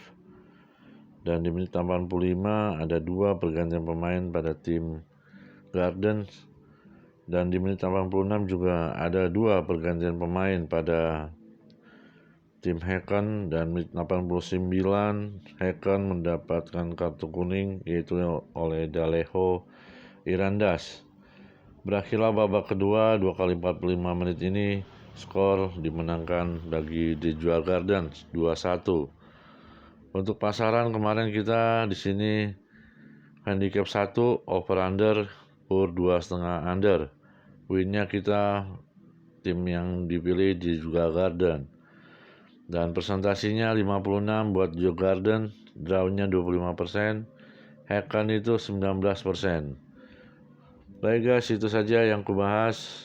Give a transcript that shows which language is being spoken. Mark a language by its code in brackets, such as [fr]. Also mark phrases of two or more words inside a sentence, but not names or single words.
[id] Dan di menit 85 ada 2 pergantian pemain pada tim Gardens, dan di menit 86 juga ada 2 pergantian pemain pada tim Hacken, dan menit 89 Hacken mendapatkan kartu kuning, yaitu oleh Daleho Irandas. Berakhirlah babak kedua, 2 kali 45 menit ini skor dimenangkan bagi The Dua Gardens 2-1. Untuk pasaran kemarin kita di sini handicap 1 [en] over under [id] per 2,5 under. Winnya kita tim yang dipilih di Dua Garden. Dan presentasinya 56 buat Dua Garden, drawnya 25%, Hacken itu 19%. Baik guys, itu saja yang kubahas.